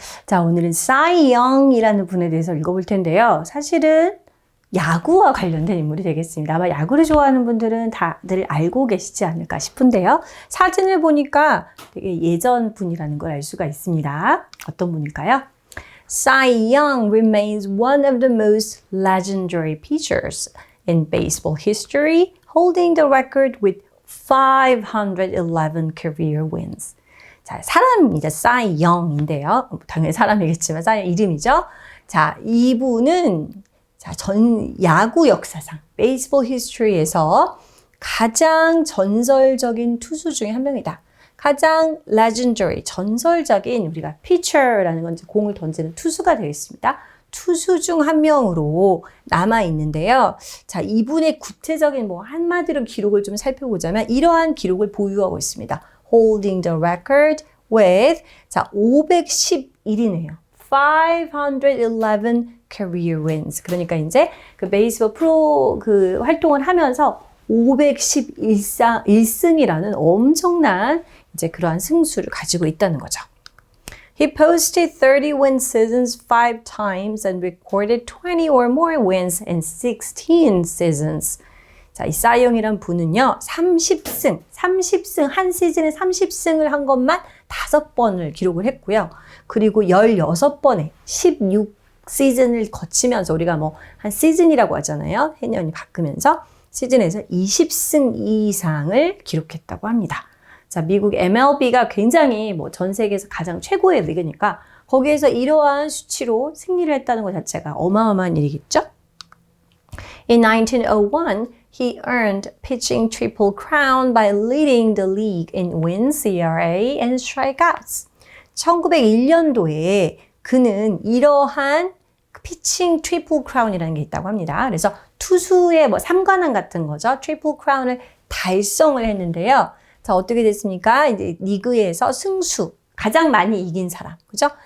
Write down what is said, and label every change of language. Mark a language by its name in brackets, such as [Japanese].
[Korean] 자, 오늘은 사이 영이라는 분에 대해서 읽어볼 텐데요. 사실은 야구와 관련된 인물이 되겠습니다. 아마 야구를 좋아하는 분들은 다들 알고 계시지 않을까 싶은데요. 사진을 보니까 되게 예전 분이라는 걸 알 수가 있습니다. 어떤 분일까요? [English] Cy Young remains one of the most legendary pitchers in baseball history, holding the record with 511 career wins. [Korean] 자, 사람입니다. Cy Young인데요. 당연히 사람이겠지만 사이 이름이죠. 자, 이분은 전 야구 역사상 베이스볼 히스토리에서 가장 전설적인 투수 중에 한 명이다. 가장 legendary, 전설적인 우리가 pitcher라는 건 이제 공을 던지는 투수가 되겠습니다. 투수 중 한 명으로 남아 있는데요. 자, 이분의 구체적인 한마디로 기록을 좀 살펴보자면 이러한 기록을 보유하고 있습니다. [English] Holding the record with 511이네요. 511 career wins. [Korean] 그러니까 이제 그 베이스볼 프로 활동을 하면서 511승이라는 엄청난 이제 그러한 승수를 가지고 있다는 거죠. [English] He posted 30 win seasons 5 times and recorded 20 or more wins in 16 seasons. [Korean] 자, 이 사이영이란 분은요, 30승, 한 시즌에 30승을 한 것만 5번을 기록을 했고요. 그리고 16번에 16시즌을 거치면서 우리가 한 시즌이라고 하잖아요. 해년이 바뀌면서 시즌에서 20승 이상을 기록했다고 합니다. 자, 미국 MLB가 굉장히 전 세계에서 가장 최고의 리그니까 거기에서 이러한 수치로 승리를 했다는 것 자체가 어마어마한 일이겠죠? [English] In 1901, he earned pitching triple crown by leading the league in wins, ERA, and strikeouts. [Korean] 1901년도에 그는 이러한 피칭 트리플 크라운이라는 게 있다고 합니다. 그래서 투수의 삼관왕 같은 거죠. 트리플 크라운을 달성을 했는데요. 자, 어떻게 됐습니까? 이제 리그에서 승수, 가장 많이 이긴 사람, 그죠?